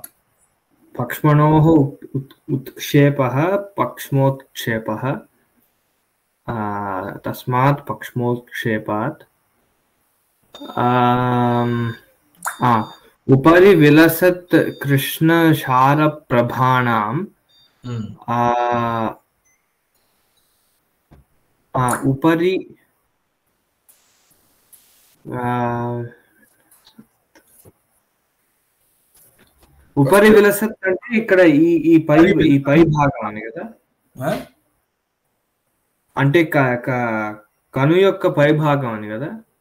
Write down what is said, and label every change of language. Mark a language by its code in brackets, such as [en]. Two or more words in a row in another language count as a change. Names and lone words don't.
[sa] पक्ष्मणोः उत्क्षेपः पक्ष्मोत्क्षेपः तस्मात् पक्ष्मोत्क्षेपात् उपरि विलसत् कृष्णशारप्रभाणाम् उपरि ఉపరి విలసత్ [te] అంటే ఇక్కడ ఈ పై భాగం అని కదా, అంటే కను యొక్క పై భాగం అని కదా.